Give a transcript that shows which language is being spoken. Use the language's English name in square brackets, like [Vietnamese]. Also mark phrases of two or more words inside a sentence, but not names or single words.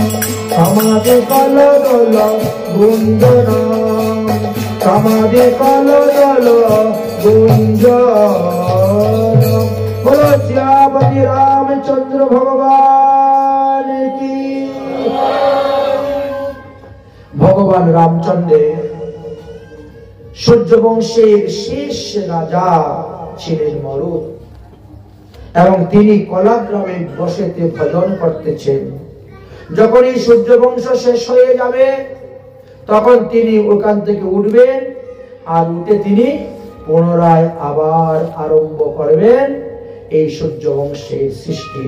[Sanskrit] समाधि कलदल गुंजनम, समाधि कलदल गुंजनम। [Hindi] बोलो श्यामति रामचंद्र भगवान की। [Bangla] भगवान रामचंद्र সূর্য বংশের শেষ রাজা ছিলেন মরুদ, এবং তিনি কলাগ্রামে বসেতে ভজন করতেছেন। যখন এই সূর্য বংশ শেষ হয়ে যাবে তখন তিনি ওখান থেকে উঠবেন, আর উঠে তিনি পুনরায় আবার আরম্ভ করবেন এই সূর্য বংশের সৃষ্টি।